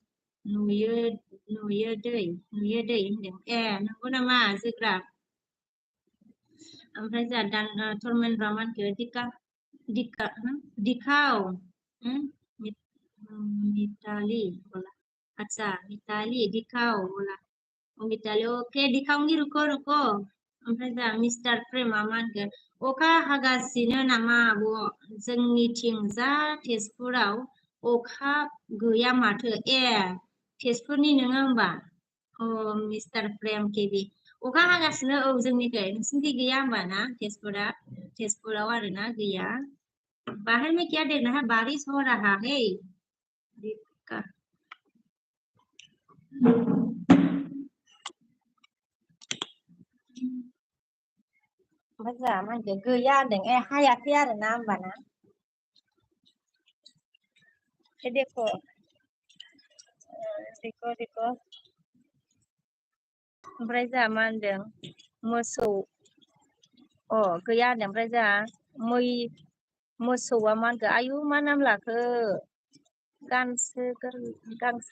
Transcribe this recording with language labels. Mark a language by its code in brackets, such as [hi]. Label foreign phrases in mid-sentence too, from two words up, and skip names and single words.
[brx] नुयो दै होनदों नंगौ नामा जोग्राब ओमफ्राय जा धर्मेन्द्र मा होनखो दिखाव मिताली [hi] बोला अच्छा मिताली दिखाव बोला मिताली ओके दिखाऊंगी रुको [brx] ओमफ्राय जा मिस्टार प्रेमा मा होनगोन अखा हागासिनो नामा आब' जोंनिथिं जा तेजपुराव अखा गैया माथो तेजपुरनि नोङो होमबा मिस्टार प्रेम केबि अखा हागासिनो जोंनिखै नोंसिनिखै गैया होमबा ना तेजपुराव आरोना गैया [hi] बाहर में क्या देखना है बारिश हो रहा है [brx] ओमफ्राय जा मा होनखो गैया होनदों हायाखै आरोना होमबाना देखो ओमफ्राय जा मा होनदों मोसौ गैया होनदों ओमफ्राय जा मोसौआ मा होनखो आयु मा नाम लाखो गांसो